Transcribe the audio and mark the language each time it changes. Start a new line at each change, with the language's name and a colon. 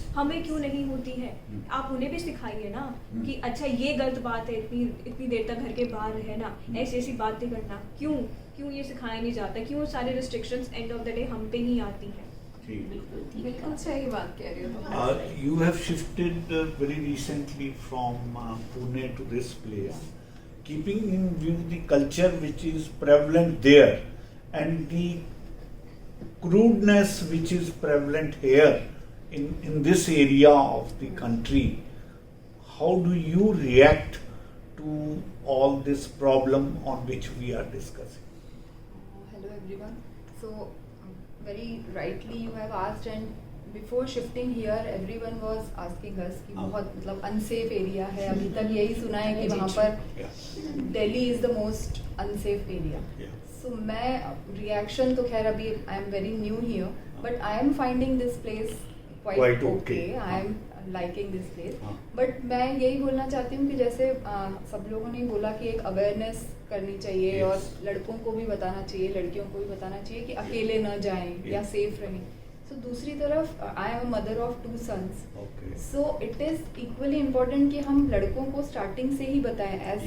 Hindi: हमें क्यों नहीं होती है? आप उन्हें भी सिखाइए ना कि अच्छा ये गलत बात है, इतनी देर तक घर के बाहर रहना, ऐसी ऐसी बातें करना। क्यों ये सिखाया नहीं जाता? क्यों सारे restrictions
English: end of the day
Hindi: हम पे ही आती हैं? बिल्कुल सही बात कह रही हो।
English: You have shifted very recently from Pune to this place, keeping in view the culture which is prevalent there and the crudeness which is prevalent here in this area of the country. How do you react to all this problem on which we are discussing? Hello everyone. So very rightly you have asked, and before shifting here everyone was asking us
Hindi: कि बहुत मतलब
English: unsafe area है।
Hindi: अभी तक यही सुना है कि वहाँ पर
English: Delhi is the most unsafe area. So
Hindi: मैं reaction तो खैर अभी
English: I am very new here, but I am finding this place quite okay. I am liking this place.
Hindi: But मैं यही बोलना चाहती हूँ कि जैसे सब लोगों ने बोला कि एक अवेयरनेस करनी चाहिए और लड़कों को भी बताना चाहिए, लड़कियों को भी बताना चाहिए कि अकेले न जाएं या सेफ रहें।
English: so
Hindi: दूसरी तरफ
English: I am a mother of 2 sons. Okay. So it is equally important
Hindi: कि हम लड़कों को स्टार्टिंग से ही बताएं, एज